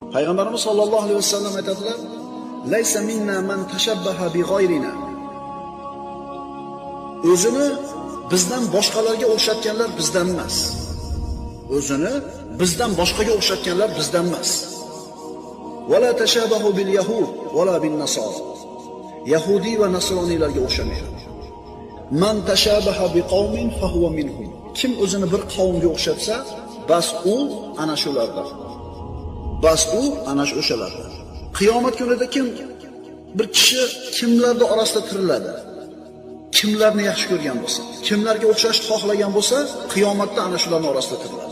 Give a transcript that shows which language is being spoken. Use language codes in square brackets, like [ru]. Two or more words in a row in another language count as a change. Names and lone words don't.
[uz] Payg'ambarimiz [ar] صلى الله عليه وسلم [uz] aytadilar: [ar] "ليس منا من تشبه بغيرنا." [uz] O'zini bizdan boshqalarga o'xshatganlar bizdan emas. O'zini bizdan boshqaga o'xshatganlar bizdan emas. [ar] ولا تشبهوا باليهود ولا بالنصارى. [uz] Yahudi va nasroniylarga o'xshamaydi. [ar] من تشبه بقوم فهو منهم. [uz] Kim o'zini bir qavmga o'xshatsa, bas u ana shulardan. Bas u ana o'shalardan. Qiyomat kunida kim bir kishi kimlarning orasida tiriladi? Kimlarni yaxshi ko'rgan bo'lsa, kimlarga o'xshashni xohlagan bo'lsa, qiyomatda ana shularning orasida tiriladi.